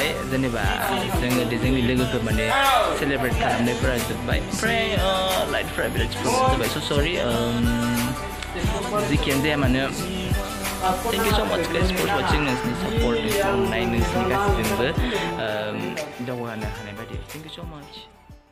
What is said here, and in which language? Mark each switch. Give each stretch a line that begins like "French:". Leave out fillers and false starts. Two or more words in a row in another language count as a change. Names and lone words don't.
Bodo: जेनेबा जोङो जोंनि लोगोफोर माने सेलेब्रेट खालामनायफोरा जोब्बाय ओमफ्राय लाइटफोरा बिराद प्रब्लेम जाबाय स' सरि जिखियानो जाया मानो
English: thank you so much guys for watching
Bodo: नोंसोरनि सापर्ट नोंसोरनि गासिजोंबो दावगानो हानाय बायदि
English: thank you so much